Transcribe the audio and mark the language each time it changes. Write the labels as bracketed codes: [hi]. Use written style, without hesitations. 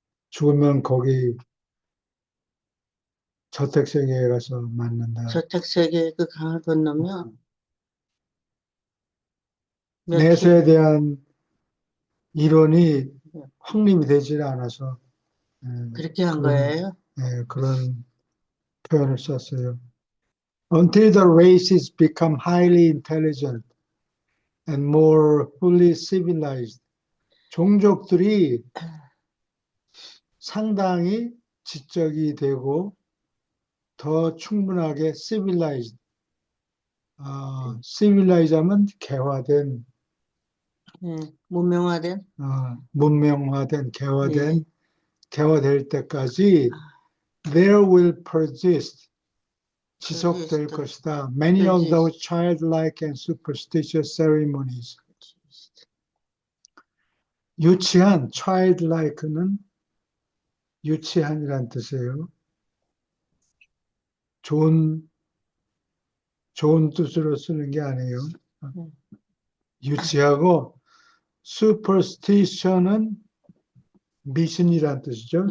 [ko] 죽으면 거기 저택세계에 가서 만난다. 저택세계 그 강을 건너면 내세에 며칠 대한 이론이 확립이 되질 않아서 예, 그렇게 한 그런, 거예요. 그런 표현을 썼어요. [en] Until the races become highly intelligent and more fully civilized. [ko] 종족들이 상당히 지적이 되고 더 충분하게 civilized. civilized 하면 개화된, 예, 문명화된 문명화된, 예, 개화될 때까지 [en] there will persist. [ko] 지속될 [en] persist, [ko] 것이다. [en] Many of those childlike and superstitious ceremonies. [ko] 유치한, childlike는 유치한이란 뜻이에요. 좋은 뜻으로 쓰는 게 아니에요. 유치하고 superstition은 미신이란 뜻이죠.